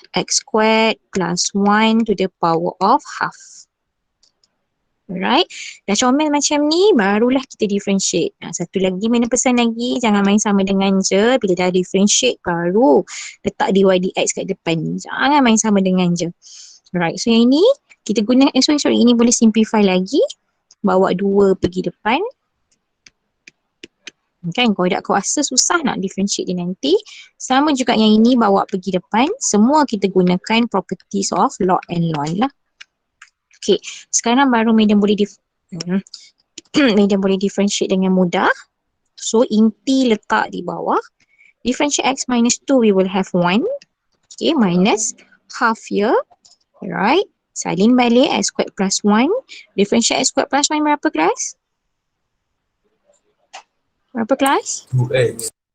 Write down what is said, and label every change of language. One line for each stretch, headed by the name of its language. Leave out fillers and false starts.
English: X squared plus 1 to the power of half.
Malay: Alright. Dah comel macam ni, barulah kita differentiate. Satu lagi, mana pesan lagi, jangan main sama dengan je. Bila dah differentiate, baru letak dy dx kat depan ni. Jangan main sama dengan je. Alright, so yang ini, kita guna, sorry, ini boleh simplify lagi. Bawa 2 pergi depan. Kan, kalau tak kuasa, susah nak differentiate dia nanti. Sama juga yang ini, bawa pergi depan. Semua kita gunakan properties of log and ln lah. Okay, sekarang baru Madam boleh Madam boleh differentiate dengan mudah. So, inti letak di bawah.
English: Differentiate x minus 2, we will have 1. Okay, minus half here. Alright,
Malay: salin balik
English: x squared plus 1. Differentiate x squared plus 1
Malay: berapa kelas? Berapa kelas?
English: 2x.